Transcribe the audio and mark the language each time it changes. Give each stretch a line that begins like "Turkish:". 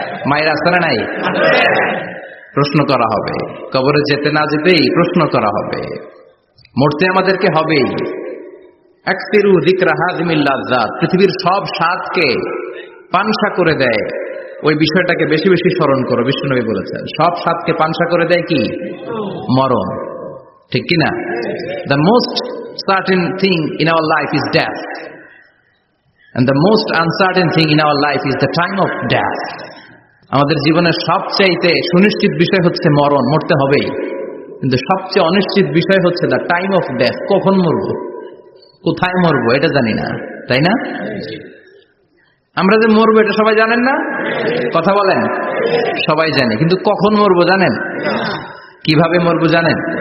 Bangla: মায়ের আসে না নাই? প্রশ্ন করা হবে, কবরে যেতে না যেতেই প্রশ্ন করা হবে। মরতে আমাদেরকে হবেই।
Arabic: আকসিরু যিকরা হাযিমিল লাযযাত,
Bangla: পৃথিবীর সব স্বাদকে পানসা করে দেয় ওই বিষয়টাকে বেশি বেশি স্মরণ করো। বিশ্বনবী বলেছেন সব স্বাদকে পানসা করে দেয় কি? মরণ। ঠিক কি না?
English: The most certain thing in our life is death, and the most uncertain thing in our life is the time of death.
Bangla: আমাদের জীবনের সবচেয়ে সুনিশ্চিত বিষয় হচ্ছে মরণ, মরতে হবেই। কিন্তু সবচেয়ে অনিশ্চিত বিষয় হচ্ছে
English: the time of death,
Bangla: কখন মরবো, কোথায় মরবো এটা জানি না, তাই না? আমরা যে মরবো এটা সবাই জানেন না? কথা বলেন। সবাই জানে, কিন্তু কখন মরবো জানেন? কিভাবে মরবো জানেন?